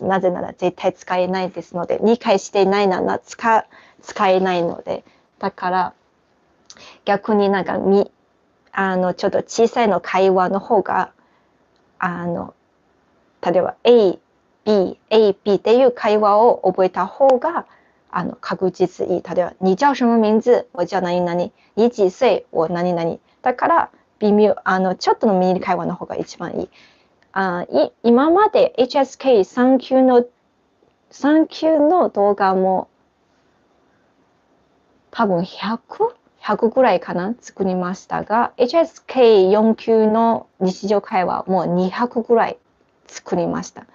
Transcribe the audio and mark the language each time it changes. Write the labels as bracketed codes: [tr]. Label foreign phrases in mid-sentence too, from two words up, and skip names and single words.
[ja] なぜなら絶対使えないですので、理解していないなら使えないので。だから、逆になんかちょっと小さいの会話の方が、例えば A、B っていう会話を覚えた方が、確実いい。例えば、 [zh] 你叫什么名字？我叫何々。你几岁？我何々。 [ja] だから、微妙、ちょっとのミニ会話の方が一番いい。今まで HSK3 級の動画も多分100ぐらいかな作りましたが、HSK4 級の日常会話も200ぐらい作りました。